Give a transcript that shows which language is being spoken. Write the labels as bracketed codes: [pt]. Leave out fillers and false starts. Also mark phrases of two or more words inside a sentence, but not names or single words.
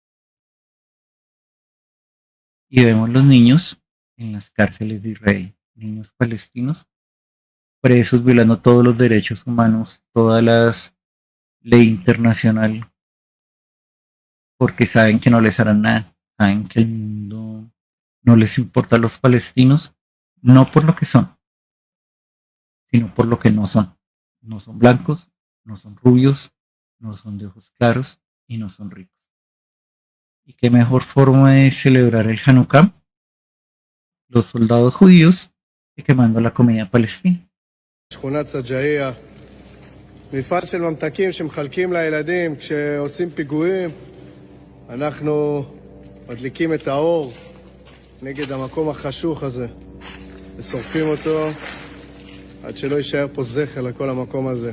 [es] Y vemos los niños en las cárceles de Israel, niños palestinos, presos violando todos los derechos humanos, todas las ley internacional, porque saben que no les harán nada, saben que el mundo no les importa a los palestinos, no por lo que son, sino por lo que no son. No son blancos, no son rubios, no son de ojos claros y no son ricos. ¿Y qué mejor forma de celebrar el Hanukkah? Los soldados judíos quemando la comida palestina. [he] שכונת סג'אעיה, מפעל של ממתקים שמחלקים לילדים כשעושים פיגועים. אנחנו מדליקים את האור נגד המקום החשוך הזה ושורפים אותו עד שלא יישאר פה זכר לכל המקום הזה.